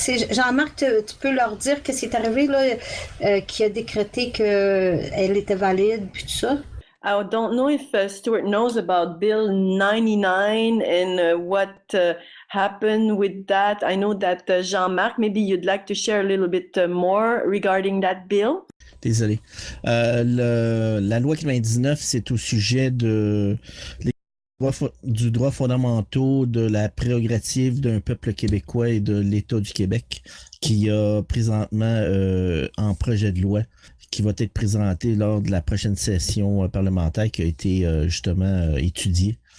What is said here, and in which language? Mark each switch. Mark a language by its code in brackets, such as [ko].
[fr] Jean-Marc, tu peux leur dire qu'est-ce qui est arrivé là, qui a décrété qu'elle était valide, puis tout ça? [en] I don't know if Stuart knows about Bill 99 and what happened with that. I know that Jean-Marc, maybe you'd like to share a little bit more regarding that bill. [fr] Désolé. La loi 99, c'est au sujet du droit fondamental, de la prérogative d'un peuple québécois et de l'État du Québec, qui a présentement en projet de loi qui va être présenté lors de la prochaine session parlementaire qui a été justement étudiée.